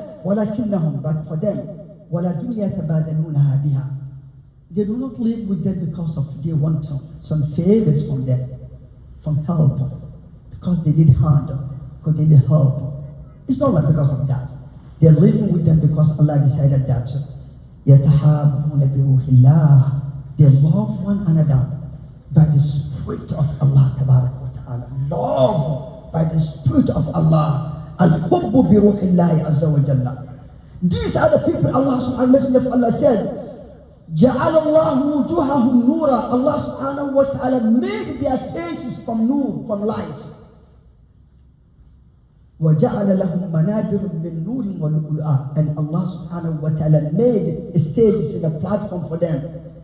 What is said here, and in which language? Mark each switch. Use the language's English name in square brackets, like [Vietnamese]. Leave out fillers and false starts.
[Arabic] وَلَكِنَّهُمْ, [English] but for them, [Arabic] وَلَا دُنْيَا تَبَادَلُونَهَا بِهَا, [English] they do not live with them because of they want some favors from them, from help, because they need hand, because they need help. It's not like because of that. They're living with them because Allah decided that. [Arabic] يَتَحَابُونَ بِرُوحِ اللَّهِ, [English] they love one another by the Spirit of Allah Tabarak wa Ta'ala. Love by the Spirit of Allah. [Arabic] Al-Hubbu بِرُوحِ اللَّهِ عَزَّ وَجَلَّ. [English] These are the people Allah subhanahu wa ta'ala, Allah said, [Arabic] جَعَلَ اللَّهُ وُجُوهَهُمْ نُورًا, [English] Allah subhanahu wa ta'ala made their faces from nur, from light. [Arabic] وَجَعَلَ لَهُمْ مَنَابِرٌ مِّن نُورٍ وَلُؤْلُؤًا, [English] and Allah subhanahu wa ta'ala made stages in a platform for them.